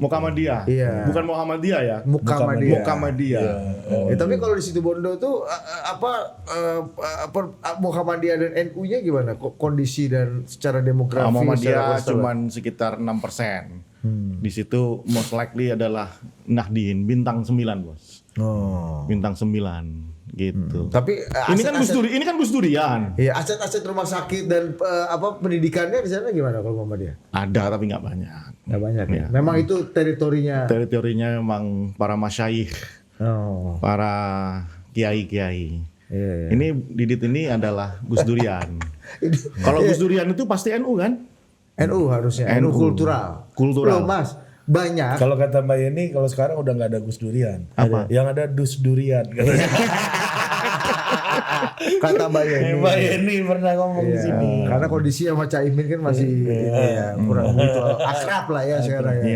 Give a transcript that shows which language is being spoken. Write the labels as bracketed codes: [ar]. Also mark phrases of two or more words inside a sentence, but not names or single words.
[id] Muhammadiyah. Iya. Bukan Muhammadiyah ya. Muhammadiyah. Muhammadiyah. Tapi kalau di Situbondo tuh Muhammadiyah dan NU-nya gimana? Kondisi dan secara demografi? Muhammadiyah secara cuman sekitar 6%. Di situ [en] most likely [id] adalah Nahdien bintang 9, Bos. Oh. Bintang 9 gitu. Tapi Ini kan Gus Durian. Iya, aset-aset rumah sakit dan pendidikannya di sana gimana kalau Muhammadiyah? Ada tapi nggak banyak. Nggak banyak ya. Iya. Memang itu teritorinya. Teritorinya memang para masyayikh, Oh. para kiai-kiai. Iya, iya. Ini Didit ini adalah Gus Durian. Kalau Gus Durian itu pasti NU kan? NU harusnya. NU kultural. Kultural. Loh, Mas, banyak. Kalau kata Mbak Yeni, kalau sekarang udah nggak ada Gus Durian. Apa? Yang ada Dus Durian. Kata Mbak Yeni. Mbak Yeni pernah ngomong di Iya, sini. karena kondisi sama Cak Imin kan masih kurang begitu akrab lah ya sekarang ya.